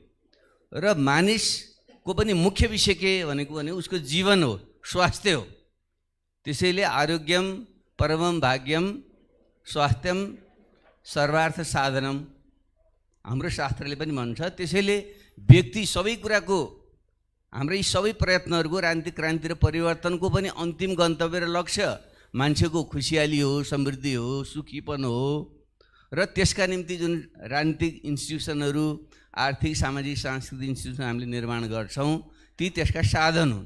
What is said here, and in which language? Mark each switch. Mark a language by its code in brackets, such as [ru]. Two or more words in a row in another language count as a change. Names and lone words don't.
[ne] र मानिसको पनि मुख्य विषय के भनेको भने उसको जीवन हो, स्वास्थ्य हो। त्यसैले [sa] आरोग्यम परमम भाग्यम स्वास्थ्यम सर्वार्थ साधनम [ne] हाम्रो शास्त्रले पनि भन्छ। त्यसैले व्यक्ति सबै कुराको, हाम्रो यी सबै प्रयत्नहरूको राजनीतिक क्रान्ति र परिवर्तनको पनि अन्तिम गन्तव्य र लक्ष्य मान्छेको खुसियाली हो, समृद्धि हो, सुखीपन हो। र त्यसका निम्ति जुन राजनीतिक इन्स्टिट्युसनहरू, आर्थिक सामाजिक सांस्कृतिक इन्स्टिट्युसन हामीले निर्माण गर्छौँ, ती त्यसका साधन हुन्।